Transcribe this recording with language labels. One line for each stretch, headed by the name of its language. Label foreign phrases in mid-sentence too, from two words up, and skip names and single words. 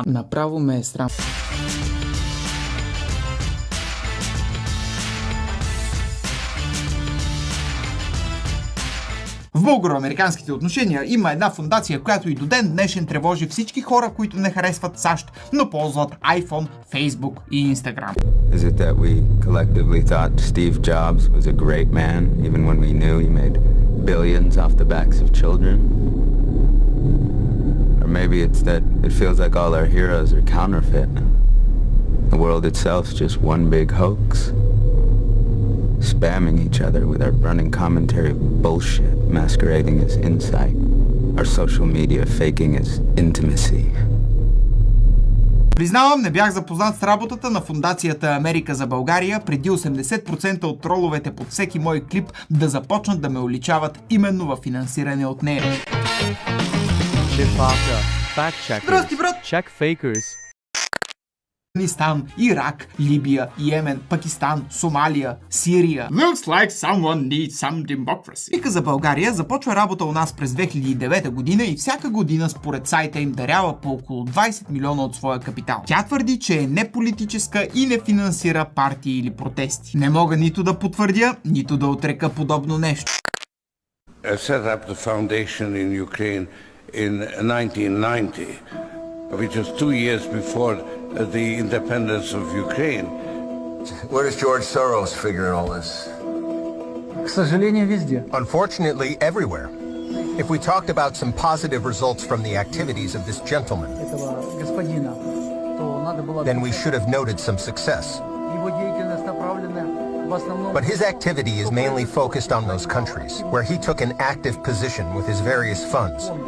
Bulgarian: Направо ме е срам. В българо-американските отношения има една фондация, която и до ден днешен тревожи всички хора, които не харесват САЩ, но ползват iPhone, Facebook и Instagram.
English: Is it that we collectively thought Steve Jobs was a great man, even when we knew he made billions off the backs of children? Or maybe it's that it feels like all our heroes are counterfeit. The world itself's just one big hoax. Spamming each other with our burning commentary of bullshit masquerading as insight. Our social media faking as intimacy.
Bulgarian: Признавам, не бях запознат с работата на фондацията Америка за България преди 80% от троловете под всеки мой клип да започнат да ме уличават именно в финансиране от нея. Здрасти, брат!
English: Check fakers.
Bulgarian: Афганистан, Ирак, Либия, Йемен, Пакистан, Сомалия, Сирия.
English: Looks like someone needs some democracy.
Bulgarian: Вика за България започва работа у нас през 2009 година и всяка година според сайта им дарява по около 20 милиона от своя капитал. Тя твърди, че е неполитическа и не финансира партии или протести. Не мога нито да потвърдя, нито да отрека подобно нещо.
English: I set up the foundation in Ukraine in 1990, which was 2 years before the independence of Ukraine. Where does George Soros figure in all this?
Russian: К сожалению, везде.
English: Unfortunately, everywhere. If we talked about some positive results from the activities of this gentleman, then we should have noted some success. But his activity is mainly focused on those countries where he took an active position with his various funds.